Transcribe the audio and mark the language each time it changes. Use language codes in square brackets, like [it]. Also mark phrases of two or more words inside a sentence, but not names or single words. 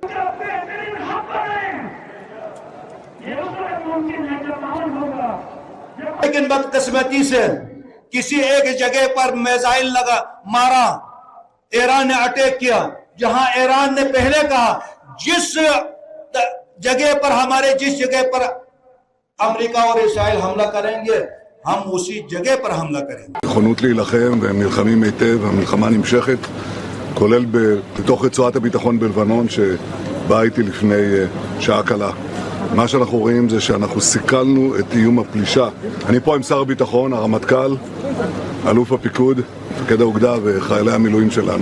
[hi] लेकिन बदकिस्मती से किसी एक जगह पर मिसाइल लगा मारा, ईरान ने अटैक किया, जहां ईरान ने पहले कहा जिस जगह पर अमेरिका और इसराइल हमला करेंगे हम उसी जगह पर हमला करेंगे। [he] נכונות להילחם והם נלחמים היטב, המלחמה נמשכת, כולל בתוך רצועת הביטחון בלבנון שבאה איתי לפני שעה קלה. מה שאנחנו רואים זה שאנחנו סיכלנו את איום הפלישה. אני פה עם שר הביטחון, הרמטכ"ל, אלוף הפיקוד, מפקד האוגדה וחיילי המילואים שלנו.